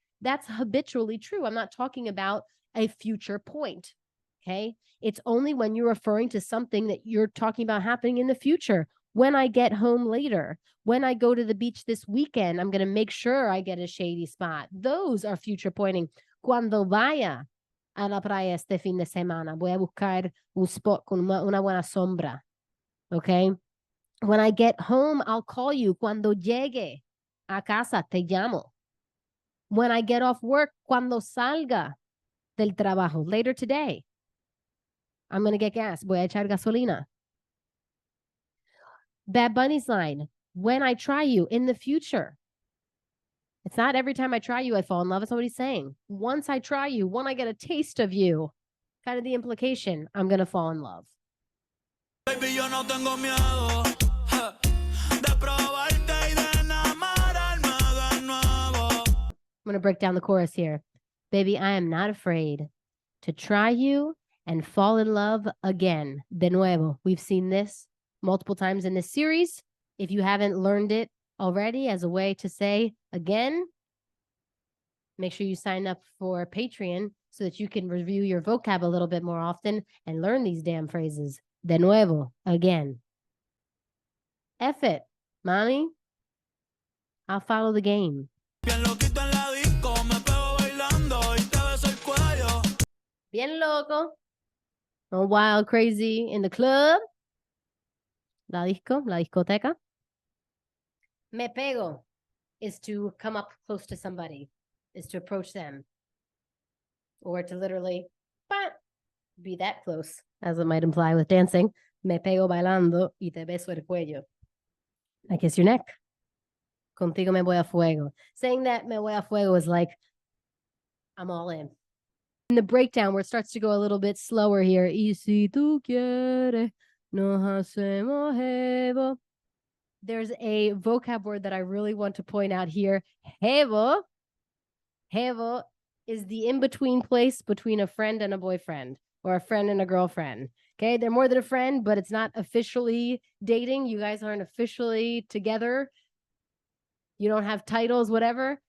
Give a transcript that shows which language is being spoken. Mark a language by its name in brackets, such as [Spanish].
[English] That's habitually true. I'm not talking about a future point, okay? It's only when you're referring to something that you're talking about happening in the future. When I get home later, when I go to the beach this weekend, I'm going to make sure I get a shady spot. Those are future pointing. [Spanish] Cuando vaya a la playa este fin de semana, voy a buscar un spot con una buena sombra, okay? [English] When I get home, I'll call you. [Spanish] Cuando llegue a casa, te llamo. [English] When I get off work, [Spanish] cuando salga del trabajo, [English] later today, I'm going to get gas. [Spanish] Voy a echar gasolina. [English] Bad Bunny's line, when I try you in the future. It's not every time I try you, I fall in love. It's what he's saying. Once I try you, when I get a taste of you, kind of the implication, I'm going to fall in love. [Spanish] Baby, yo no tengo miedo de probarte y de enamorarme de nuevo. [English] I'm going to break down the chorus here. Baby, I am not afraid to try you and fall in love again. [Spanish] De nuevo. [English] We've seen this multiple times in this series. If you haven't learned it already as a way to say again, make sure you sign up for Patreon so that you can review your vocab a little bit more often and learn these damn phrases. [Spanish] De nuevo, [English] again. F it, mommy. I'll follow the game. [Spanish] Bien loquito en la disco, me pego bailando y te beso el cuello. Bien loco. [English] Or wild crazy in the club. [Spanish] La disco, la discoteca. [English] Me pego is to come up close to somebody, is to approach them. or to literally be that close, as it might imply with dancing. [Spanish] Me pego bailando y te beso el cuello. [English] I kiss your neck. [Spanish] Contigo me voy a fuego. [English] Saying that [Spanish] me voy a fuego [English] is like, I'm all in. In the breakdown, where it starts to go a little bit slower here. [Spanish] Y si tú quieres, nos hacemos jevo. [English] There's a vocab word that I really want to point out here. Jevo. Jevo is the in-between place between a friend and a boyfriend, or a friend and a girlfriend. Okay, they're more than a friend, but it's not officially dating. You guys aren't officially together. You don't have titles, whatever.